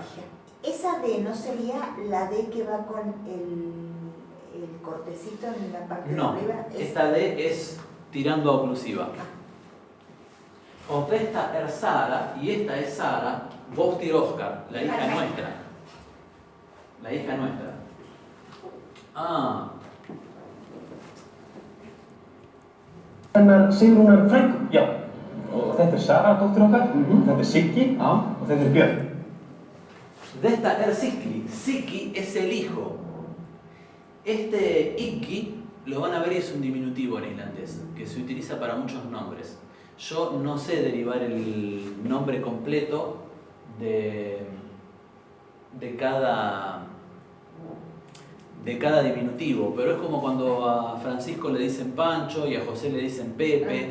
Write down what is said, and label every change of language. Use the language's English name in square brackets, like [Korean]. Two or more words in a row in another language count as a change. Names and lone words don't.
[Spanish] Esa D no sería la D que va con el cortecito en la parte No, de arriba. esta D es tirando a oclusiva. [Icelandic] O Þesta Sara [Spanish] y esta es Sara, [Icelandic] Dóttir Oscar, [Spanish] la hija nuestra. La hija nuestra. [Icelandic] Hennar Sigrúnar frænku? Já. Og þetta Sara, dóttir okkar? Þetta Siggi? Já. Og þetta Björn? Þesta Siggi. [Spanish] Siggi es el hijo. Este Ikki lo van a ver y es un diminutivo en islandés, que se utiliza para muchos nombres. Yo no sé derivar el nombre completo de cada diminutivo, pero es como cuando a Francisco le dicen Pancho y a José le dicen Pepe,